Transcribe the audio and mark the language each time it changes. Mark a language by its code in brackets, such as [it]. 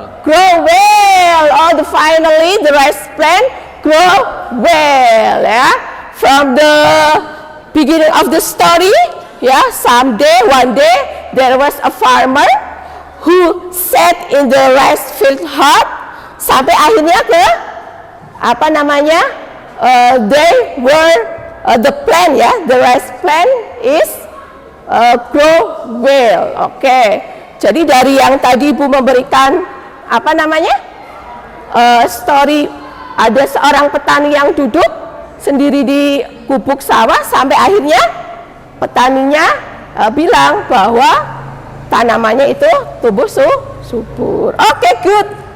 [en] well. Oh, finally the rice plant grow well. Yeah. From the beginning of the story, yeah, one day there was a farmer who sat in the rice field hard. [id] Sampai akhirnya ke apa namanya? [en] They were the plant, ya, the rice plant is grow well. Okay. [id] Jadi dari yang tadi Ibu memberikan apa namanya story, ada seorang petani yang duduk sendiri di gubuk sawah sampai akhirnya petaninya bilang bahwa tanamannya itu tumbuh subur. [en] Okay, good.